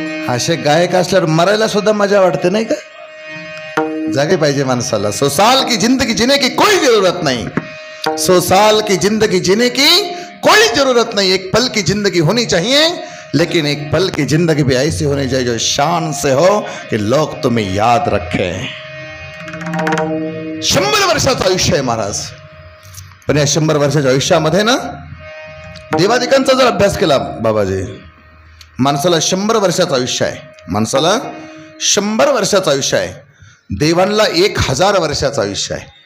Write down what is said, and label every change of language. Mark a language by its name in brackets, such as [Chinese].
[Marathi] असे गायक असल्यावर मरायला सुद्धा मजा वाटते नाही का. जागे पाहिजे माणसाला. [Hindi] 100 साल की जिंदगी जीने की कोई जरूरत नहीं, 100 साल की जिंदगी जीने की कोई जरूरत नहीं. एक पल की जिंदगी होनी चाहिए, लेकिन एक पल की जिंदगी भी ऐसी होनी चाहिए जो शान से हो कि लोग तुम्हें याद रखे. [Marathi] 100 वर्षाचं आयुष्य आहे महाराज. पण या 100 वर्षाच्या आयुष्यामध्ये ना देवादिकांचा जर अभ्यास केला बाबाजी, माणसाला 100 वर्षाचं आयुष्य आहे. माणसाला 100 वर्षाचं आयुष्य आहे. देवांना 1000 वर्षाचं आयुष्य आहे.